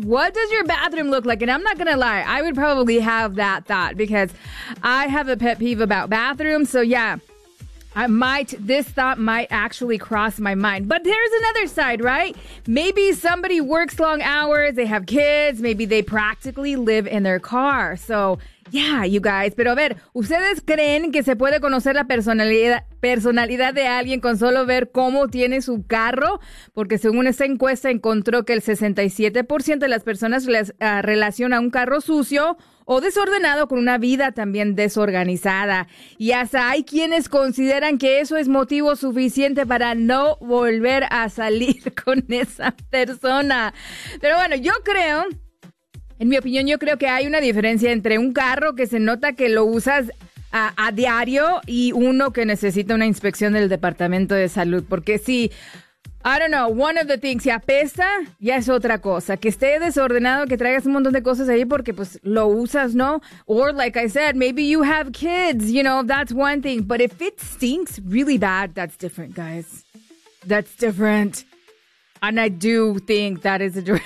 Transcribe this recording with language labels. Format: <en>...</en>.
<en>What does your bathroom look like? And I'm not going to lie, I would probably have that thought because I have a pet peeve about bathrooms. So yeah, this thought might actually cross my mind. But there's another side, right? Maybe somebody works long hours, they have kids, maybe they practically live in their car. So yeah, you guys.</en> <es>Pero a ver, ¿ustedes creen que se puede conocer la personalidad de alguien con solo ver cómo tiene su carro? Porque según esta encuesta encontró que el 67% de las personas relaciona un carro sucio o desordenado con una vida también desorganizada. Y hasta hay quienes consideran que eso es motivo suficiente para no volver a salir con esa persona. Pero bueno, yo creo... En mi opinión, yo creo que hay una diferencia entre un carro que se nota que lo usas a diario y uno que necesita una inspección del Departamento de Salud. Porque si,</es> <en>I don't know, one of the things,</en> <es>si apesta, ya es otra cosa. Que esté desordenado, que traigas un montón de cosas ahí porque pues lo usas, ¿no?</es> <en>Or like I said, maybe you have kids, you know, that's one thing. But if it stinks really bad, that's different, guys. That's different. And I do think that is a direct</en>